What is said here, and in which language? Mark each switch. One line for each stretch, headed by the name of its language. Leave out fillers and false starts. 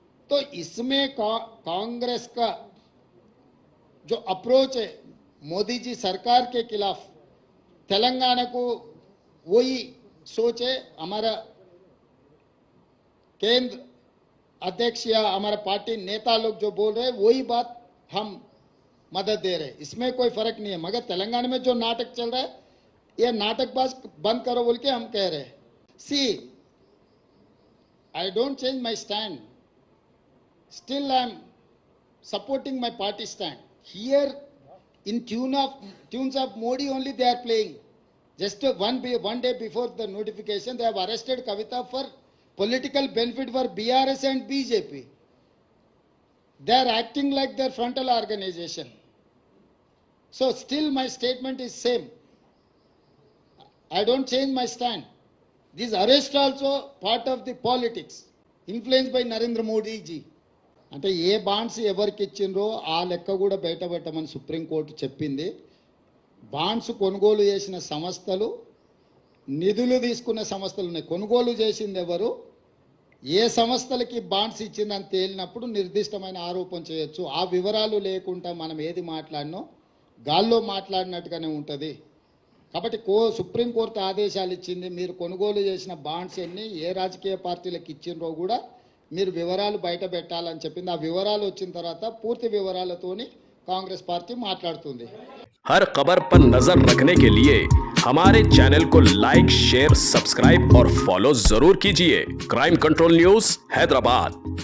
Hindi: तो इसमें कांग्रेस का जो अप्रोच है मोदी जी सरकार के खिलाफ, तेलंगाना को वही सोच है। हमारा केंद्र अध्यक्ष या हमारा पार्टी नेता लोग जो बोल रहे हैं वही बात हम मदद दे रहे हैं, इसमें कोई फर्क नहीं है। मगर तेलंगाना में जो नाटक चल रहा है ये नाटकबाज बंद करो बोल के हम कह रहे हैं।
English: See, I don't change my stand. Still I am supporting my party stand. Here in tunes of Modi only they are playing. Just one day before the notification they have arrested Kavita for political benefit for BRS and BJP. They are acting like their frontal organization. So still my statement is same. I don't change my stand. This arrest also part of the politics influenced by Narendra Modi ji.
Telugu: అంటే ఏ bonds ఎవరికి ఇచ్చిండ్రో ఆ లెక్క కూడా బయట పెట్టమని supreme court చెప్పింది. Bonds కొనుగోలు చేసిన సంస్థలు, నిధులు తీసుకున్న సంస్థలు ఉన్నాయి. కొనుగోలు చేసింది ఎవరు, ఏ సంస్థలకి బాండ్స్ ఇచ్చిందని తేలినప్పుడు నిర్దిష్టమైన ఆరోపణ చేయొచ్చు. ఆ వివరాలు లేకుండా మనం ఏది మాట్లాడినో గాల్లో మాట్లాడినట్టుగానే ఉంటుంది. కాబట్టి సుప్రీంకోర్టు ఆదేశాలు ఇచ్చింది, మీరు కొనుగోలు చేసిన బాండ్స్ ఎన్ని, ఏ రాజకీయ పార్టీలకు ఇచ్చిండ్రో కూడా మీరు వివరాలు బయట పెట్టాలని చెప్పింది. ఆ వివరాలు వచ్చిన తర్వాత పూర్తి వివరాలతోని కాంగ్రెస్ పార్టీ మాట్లాడుతుంది.
Hindi: हर खबर पर नजर रखने के लिए हमारे चैनल को लाइक, शेयर, सब्सक्राइब और फॉलो जरूर कीजिए। Crime control news, Hyderabad.